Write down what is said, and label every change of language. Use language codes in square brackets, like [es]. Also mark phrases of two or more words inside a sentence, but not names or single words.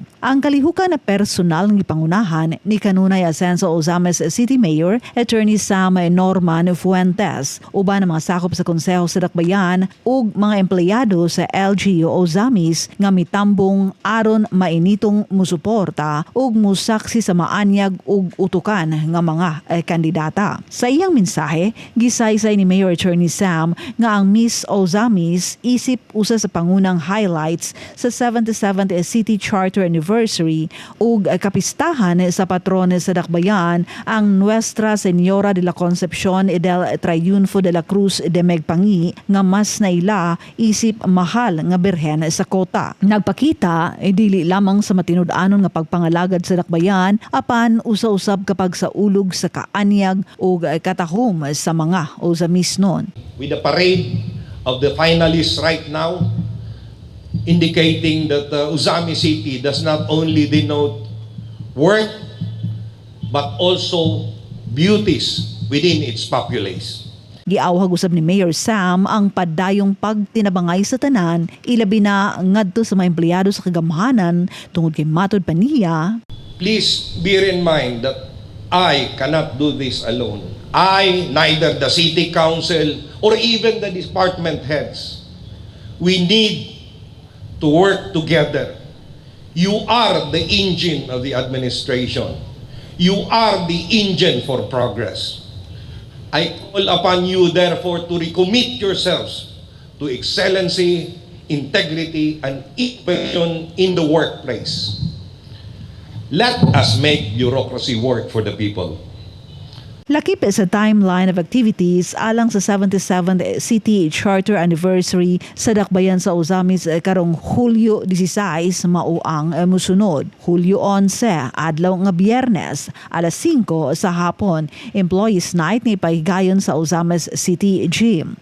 [ceb] Ang kalihukan na personal ng ipangunahan ni kanunay Ascenso Ozamis City Mayor Attorney Sam Norman Fuentes, uban ang mga sakop sa Konseho sa Dakbayan ug mga empleyado sa LGU Ozamis nga mitambong aron mainitong musuporta ug musaksi sa maanyag ug utukan nga mga kandidata. Sa iyang mensahe, gisaysay ni Mayor Attorney Sam nga ang Miss Ozamis isip usa sa pangunang highlights sa 77th City Charter Anniversary ug kapistahan sa patron sa Dakbayan ang Nuestra Señora de la Concepción del Triunfo de la Cruz de Megpangi nga mas naila isip mahal nga birhen sa kota. Nagpakita dili lamang sa matinud-anon nga pagpangalagad sa Dakbayan apan usa-usab kapag sa ulog sa kaanyag ug katahom sa mga Ozamis nun. [en] With the parade of the finalists right now, indicating that Ozamis City does not only denote worth but also beauties within its populace. [ceb] Giawhag usab ni Mayor Sam ang padayong pagtinabangay sa tanan, ilabi na ngadto sa mga empleyado sa kagamhanan tungod kay matod pa niya. [en] Please bear in mind that I cannot do this alone. I, neither the city council or even the department heads. We need to work together. You are the engine of the administration. You are the engine for progress. I call upon you, therefore, to recommit yourselves to excellency, integrity, and innovation in the workplace. Let us make bureaucracy work for the people. [ceb] Lakip sa [en] timeline of activities [ceb] alang sa 77th City Charter Anniversary sa Dakbayan sa Ozamis karong Hulyo 16 mao ang musunod. Hulyo 11 adlaw nga Biyernes alas 5 sa hapon, Employees Night ni pahigayon sa Ozamis City Gym.